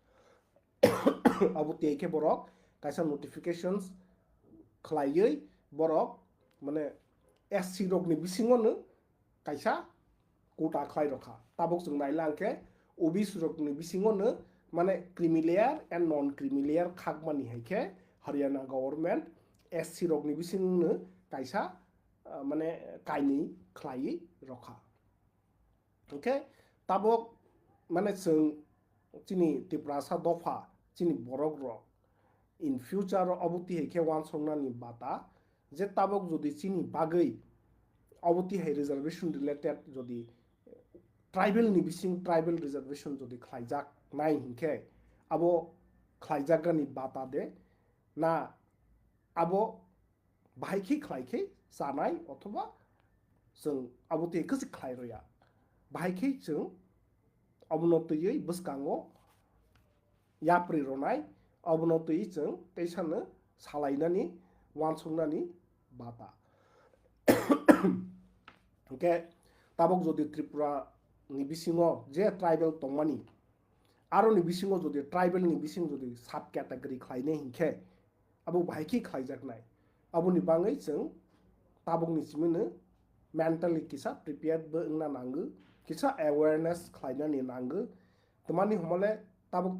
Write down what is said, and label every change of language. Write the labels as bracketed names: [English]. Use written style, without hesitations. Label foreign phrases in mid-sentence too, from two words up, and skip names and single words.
[Kok Borok] आबो तेके बरक कायसा नोटिफिकेशंस खालायै बरक माने एससी रकनि बिसिङोनो कायसा कोटा खालाय रखा ताबक जों नायला आंखे ओबीसी रकनि बिसिङोनो माने [English] creamy layer and non creamy layer [Kok Borok] खागमानि हायखे हरियाणा गवर्नमेंट एससी रकनि बिसिङोनो कायसा माने काइनि खालायै रखा ओके ताबक माने जों चिनि तिप्रासा दफा चिनि बरक रक [English] in future [Kok Borok] अबति हेखे वान संनानि बाता जे ताबक जदि चिनि बागै अबति है [English] reservation related [Kok Borok] जदि ट्राइबल नि बिसिं [English] tribal reservation [Kok Borok] जदि खाइजाक नाय हिंखे आबो खाइजागनि बाता दे ना आबो बाहायखि खाइखै जानाय अथवा जों अबति कजि खाइरया बाहायखै जों अबनतयै बसकाङो याप्रि रनाय अबनतयै जों तैसानो सालायनानि वानसंनानि बाता hingke tabok jodi Tripura ni bisingo je tribal tongmani aro ni bisingo jodi tribal ni bising jodi [English] sub category [Kok Borok] khlaine hingke abo bahiki khlaijaknai aboni bangai जों tabok ni simino mentally kisa prepared bo ngna nangu kisa awareness khlainani nangu tomani homole tabok